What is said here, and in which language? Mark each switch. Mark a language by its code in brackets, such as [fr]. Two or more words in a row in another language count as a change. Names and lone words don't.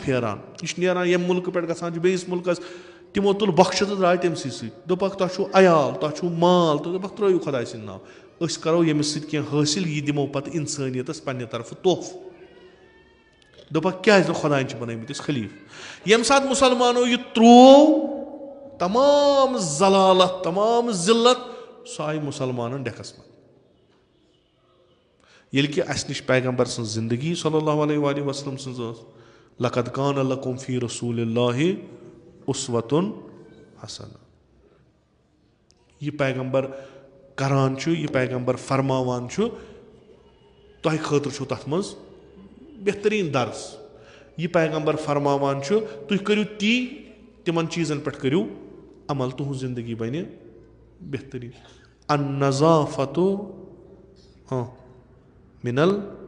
[ks] پھیران یہِ چھُ نیران ییٚمہِ مُلکہٕ پٮ۪ٹھ گژھان چھُ بیٚیِس مُلکس تِمو تُل بۄکھچہٕ تہٕ درٛاے تٔمسٕے سۭتۍ دوٚپکھ تۄہہِ چھُو عیال تۄہہِ چھُو مال تہٕ دوٚپکھ ترٛٲیِو خۄداے سٕنٛدۍ ناو أسۍ کرو ییٚمِس سۭتۍ کینٛہہ حٲصِل یہِ دِمو پتہٕ اِنسٲنیتس پننہِ طرفہٕ تحفہٕ دوٚپکھ کیازِ نہٕ خۄدایَن چھِ بنٲومٕتۍ أسۍ خلیٖفہٕ ییٚمہِ ساتہٕ مُسلمانو یہِ تروو تمام زلالت تمام ذلت سۄ آیہِ مُسلمانن ڈٮ۪کس منٛز ییٚلہِ کہِ اَسہِ نِش پیغمبر سٕنٛز زندگی [ar] صلی اللہ علیہ وسلم [ks] سٕنٛز ٲس [ar] لقد کان لکم فی رسول اللہ اسوۃ حسنہ [ks] یہِ پیغمبر کران چھُ یہِ پیغمبر فرماوان چھُ تۄہہِ خٲطرٕ چھُو تتھ منٛز بہتریٖن درس یہِ پیغمبر فرماوان چھُ تُہۍ کٔرِو تی تِمن چیٖزن پٮ۪ٹھ کٔرِو عمل تُہنٛز زندگی بنہِ بہتریٖن [ar] النظافۃ مِنل